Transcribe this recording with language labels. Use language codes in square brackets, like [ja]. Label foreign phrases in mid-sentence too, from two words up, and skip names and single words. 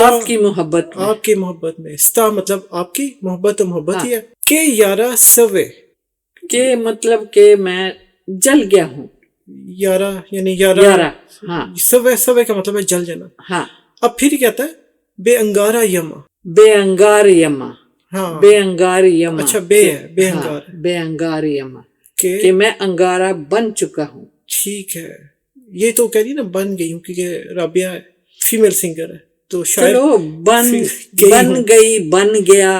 [ur] آپ کی محبت میں، آپ کی محبت میں، ستا مطلب آپ کی محبت، تو محبت ہی ہے کہ [ps] یارا سوے، [ur] کہ مطلب کہ میں جل گیا ہوں، یارا یعنی یارا، یارا، ہاں سوے، سوے کا مطلب ہے جل جانا. ہاں. اب پھر کیا کہتا ہے؟ [ps] بے انگارا یما، بے انگار یما، [ur] ہاں [ps] بے انگار یما. [ur] اچھا بے ہے، بے ہاں، انگار [ps] بے انگار یما، [ur] کہ کہ میں انگارہ بن چکا ہوں. ٹھیک ہے. یہ تو کہہ رہی نا بن گئی ہوں، کیونکہ رابعہ فیمیل سنگر ہے تو شاید چلو بن ہوں. گئی، بن گیا.